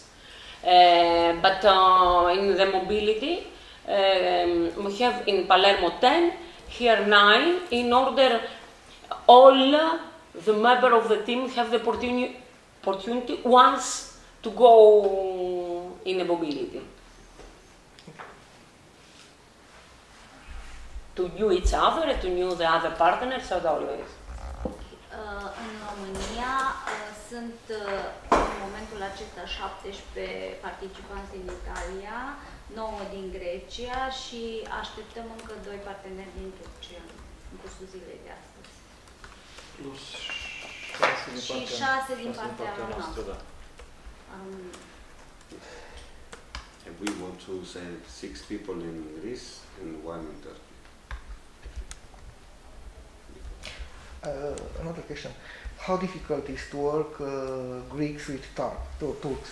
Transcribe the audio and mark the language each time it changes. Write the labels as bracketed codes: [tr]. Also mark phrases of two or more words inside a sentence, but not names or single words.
[en] But in the mobility, we have in Palermo 10, here 9, in order all the members of the team have the opportunity once to go in a mobility. To know each other and to know the other partners as always. [ro] În România sunt în momentul acesta 17 participanți din Italia, 9 din Grecia și așteptăm încă 2 parteneri din Turcia în cursul zilei de astăzi. Plus 6 din partea noastră. Da. [en] And we want to send 6 people in Greece and 1 in Turkey. Another question. How difficult is to work Greeks with Turks?